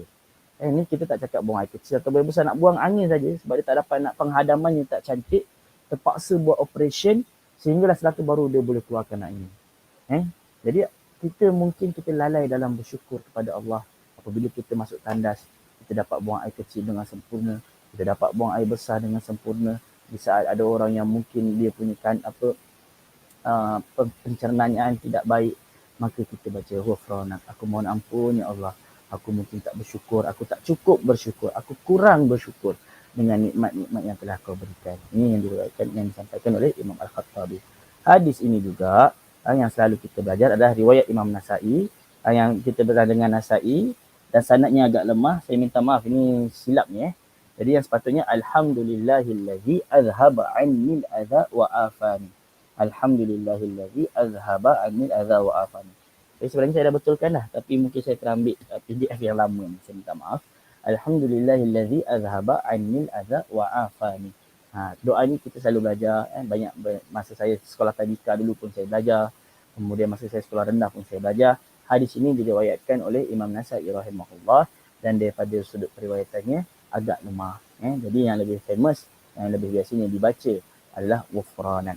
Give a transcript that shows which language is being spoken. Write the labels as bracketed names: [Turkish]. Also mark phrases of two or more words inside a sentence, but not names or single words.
[Malay] Ni kita tak cakap buang air kecil atau besar, nak buang angin saja sebab dia tak dapat nak penghadamannya tak cantik, terpaksa buat operation sehinggalah setelah tu baru dia boleh keluarkan angin. Jadi kita lalai dalam bersyukur kepada Allah. Apabila kita masuk tandas, kita dapat buang air kecil dengan sempurna, kita dapat buang air besar dengan sempurna. Di saat ada orang yang mungkin dia punya pencernaan tidak baik, maka kita baca ghufranak, aku mohon ampun ya Allah. Aku mungkin tak bersyukur, aku tak cukup bersyukur, aku kurang bersyukur dengan nikmat-nikmat yang telah kau berikan. Ini yang diriwayatkan, yang disampaikan oleh Imam Al-Khattabi. Hadis ini juga yang selalu kita belajar adalah riwayat Imam Nasa'i, yang kita belajar dengan Nasa'i dan sanadnya agak lemah. Saya minta maaf, ini silap ni. Jadi yang sepatutnya [Arabic] الحمد لله الذي أذهب عني الأذى وعافاني. الحمد لله الذي أذهب عني الأذى وعافاني. [Malay] Jadi sebenarnya saya dah betulkan dah, tapi mungkin saya terambil PDF yang lama ni. Saya minta maaf. [Arabic] الحمد لله الذي أذهب عني الأذى وعافاني. [Malay] Doa ni kita selalu belajar. Banyak masa saya sekolah tadika dulu pun saya belajar. Kemudian masa saya sekolah rendah pun saya belajar. Hadis ini diriwayatkan oleh Imam Nasa'i rahimahullah dan daripada sudut periwayatannya agak lemah. Jadi yang lebih famous, yang lebih biasanya dibaca adalah ghufranan.